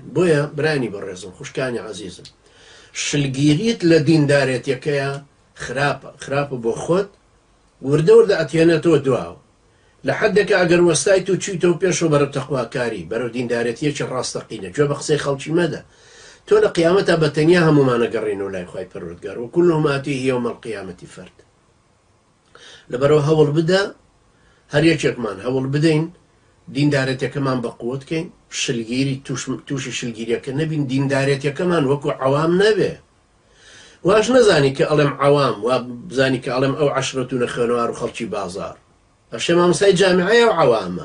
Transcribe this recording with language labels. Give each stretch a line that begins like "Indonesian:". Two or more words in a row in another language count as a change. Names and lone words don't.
Central Kurdish: بۆیە برانی بەڕێزم، خوشکانی عەزیزم، شلگیریت لە دیندارێتیەکەیە خراپە بۆ خۆت، وردە وردە ئەتێنێتەوە دواوە. لە حەدێکە ئەگەر وەستای تو چیتەوە پێشەوە بەرەو تەقواکاری، بەرەو دیندارێتیەکی ڕاستەقینە، گوێ بە قسەی خەڵکی مەدە. تۆ لە قیامەتە بەتەنیا هەمومانە گەڕێنەوە لای خوای پەروەردگار،
Arabic: وكلهم آتيه يوم القيامة فرد.
Central Kurdish: لەبەرەوە هەوڵ بدە هەر یەکێکمان هەوڵ بدەین دیندارێتەکەمان بە قووت بکەین، شلگیری تووشی شلگیریەکە نەبین، دیندارێتەکەمان وەکو عەوام نەبێ. واش نەزانی کە ئەڵێم عەوام، وا بزانی کە ئەڵێم ئەو عەشرەتونە خوێنەوار و خەڵکی بازار، ئەشێ مامۆستای جامعەیە و عەوامە.